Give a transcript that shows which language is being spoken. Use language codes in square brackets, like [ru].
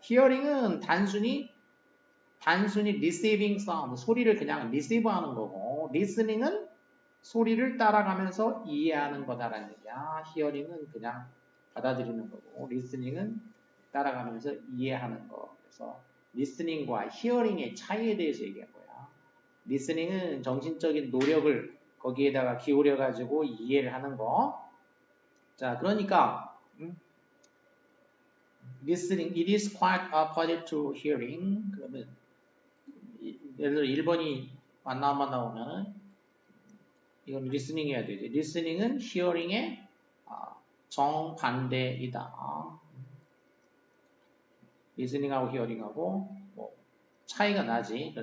[ko] hearing은 단순히 receiving sound, 소리를 그냥 receive하는 거고 listening은 소리를 따라가면서 이해하는 거다라는 얘기야. hearing은 그냥 받아들이는 거고 listening은 따라가면서 이해하는 거. 그래서 listening과 hearing의 차이에 대해서 얘기한 거야. listening은 정신적인 노력을 거기에다가 기울여 가지고 이해를 하는 거. 자, 그러니까 [en] listening, it is quite opposite to hearing. [ko] 그러면 예를 들어 1번이 만나만 나오면 이건 listening 해야 되지. listening은 hearing의 정반대이다. listening하고 hearing하고 뭐 차이가 나지.